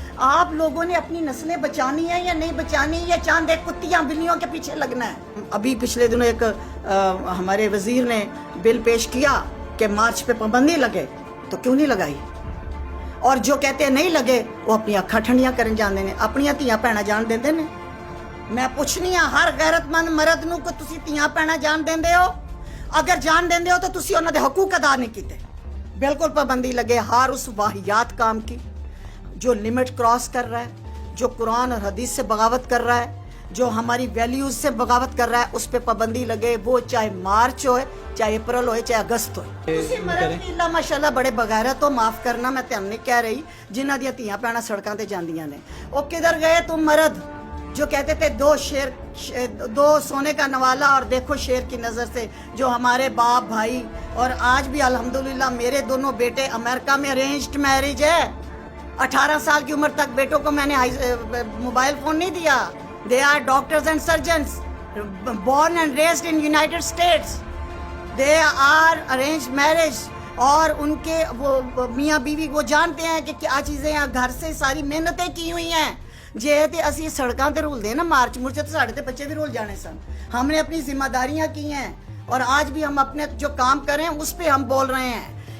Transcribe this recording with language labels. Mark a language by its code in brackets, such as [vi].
[ur] آپ لوگوں نے اپنی نسلیں بچانی ہے یا نہیں بچانی, یا چاند ایک کتیاں بلیوں کے پیچھے لگنا ہے؟ ابھی پچھلے دنوں ایک ہمارے وزیر نے بل پیش کیا کہ مارچ پہ پابندی لگے, تو کیوں نہیں لگائی؟ اور جو کہتے ہیں نہیں لگے [pa] وہ اپنی اکھاں ٹھنڈیاں کرن جاندے نے, اپنی تیاں بھیڑاں جان دیندے نے. میں پوچھنی ہاں ہر غیرت مند مرد نو کہ تسی تیاں بھیڑاں جان دیندے ہو؟ اگر جان دیندے ہو تو تسی انہاں دے حقوق ادا نہیں کیتے. [ur] بالکل پابندی لگے ہر اس واہیات کام کی جو لمٹ کراس کر رہا ہے, جو قرآن اور حدیث سے بغاوت کر رہا ہے, جو ہماری ویلیوز سے بغاوت کر رہا ہے, اس پہ پابندی لگے. [pa] وہ چاہے مارچ ہوئے, چاہے اپریل ہوئے, چاہے اگست ہوئے. تسی مرد بھی اللہ ماشاءاللہ بڑے بغیرت ہو, [ur] معاف کرنا میں تم نہیں کہہ رہی, [pa] جنہاں دیاں تیاں بھیڑاں سڑکاں تے جاندیاں نے. [ur] وہ کدھر گئے تم مرد جو کہتے تھے دو سونے کا نوالا اور دیکھو شیر کی نظر سے, جو ہمارے باپ بھائی, اور آج بھی الحمدللہ میرے دونوں بیٹے امریکہ میں ارینجڈ میرج ہے. 18 سال کی عمر تک بیٹوں کو میں نے موبائل فون نہیں دیا. [en] They are doctors and surgeons, born and raised in United States. They are arranged marriage. [ur] اور ان کے وہ میاں بیوی وہ جانتے ہیں کہ کیا چیزیں ہیں, گھر سے ساری محنتیں کی ہوئی ہیں. [pa] جے تے اسی سڑکاں تے رول دے نا مارچ مرچ, تو ساڑھے تے بچے بھی رول جانے سن. [ur] ہم نے اپنی ذمہ داریاں کی ہیں اور آج بھی ہم اپنے جو کام کریں اس پہ ہم بول رہے ہیں.